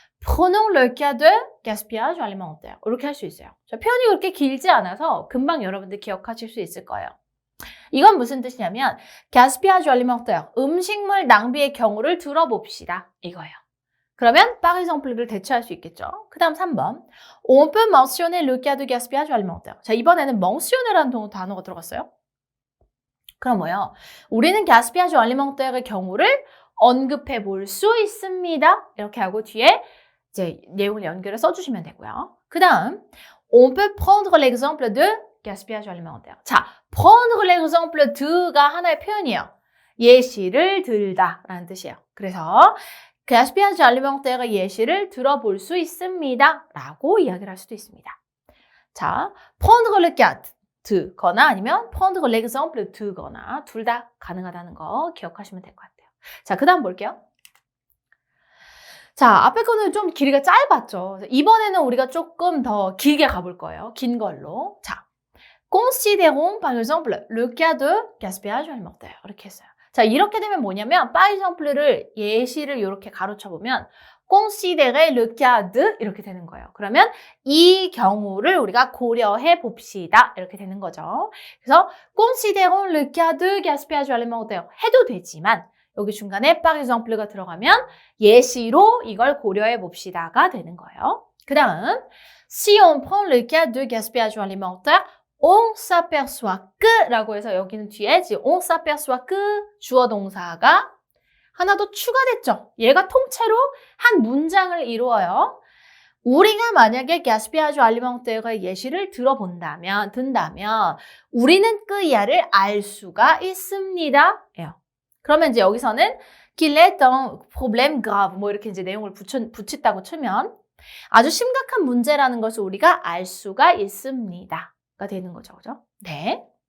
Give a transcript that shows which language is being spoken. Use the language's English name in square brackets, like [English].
[French] Prenons le cas de gaspillage alimentaire. [Korean] 이렇게 할 수 있어요. 자, 표현이 그렇게 길지 않아서 금방 여러분들 기억하실 수 있을 거예요. 이건 무슨 뜻이냐면 gaspillage alimentaire, 음식물 낭비의 경우를 들어봅시다. 이거예요. 그러면 par exemple를 대체할 수 있겠죠. 그 다음 3번. [French] On peut mentionner le cas de gaspillage alimentaire. [Korean] 자, 이번에는 mentionner라는 단어가 들어갔어요. 그럼 뭐예요? 우리는 gaspillage alimentaire의 경우를 언급해 볼 수 있습니다. 이렇게 하고 뒤에 이제 내용을 연결해 써주시면 되고요. 그 다음, [French] on peut prendre l'exemple de gaspillage alimentaire. [Korean] 자, prendre l'exemple de가 하나의 표현이에요. 예시를 들다 라는 뜻이에요. 그래서 gaspillage alimentaire 예시를 들어볼 수 있습니다 라고 이야기를 할 수도 있습니다. 자, prendre le cas de거나 아니면 prendre l'exemple de거나 둘 다 가능하다는 거 기억하시면 될 것 같아요. 자, 그 다음 볼게요. 자, 앞에 거는 좀 길이가 짧았죠. 이번에는 우리가 조금 더 길게 가볼 거예요. 긴 걸로. [French] 자, considérons par exemple le cas de gaspillage alimentaire. [Korean] 이렇게 했어요. 자, 이렇게 되면 뭐냐면 par exemple를 예시를 이렇게 가로쳐 보면 considérer le cas de 이렇게 되는 거예요. 그러면 이 경우를 우리가 고려해 봅시다. 이렇게 되는 거죠. 그래서 [French] considérons le cas de gaspillage alimentaire [Korean] 해도 되지만 여기 중간에 par exemple가 들어가면 예시로 이걸 고려해 봅시다가 되는 거예요. [French] 그 다음, si on prend le cas de gaspillage alimentaire, on s'aperçoit que [Korean] 라고 해서 여기는 뒤에 [French] on s'aperçoit que [Korean] 주어 동사가 하나 더 추가됐죠. 얘가 통째로 한 문장을 이루어요. 우리가 만약에 gaspillage alimentaire의 예시를 든다면 우리는 그 이하를 알 수가 있습니다. 그러면 이제 여기서는 [French] qu'il est un problème grave [Korean] 뭐 이렇게 이제 내용을 붙였다고 치면 아주 심각한 문제라는 것을 우리가 알 수가 있습니다가 되는 거죠. 그죠? 네.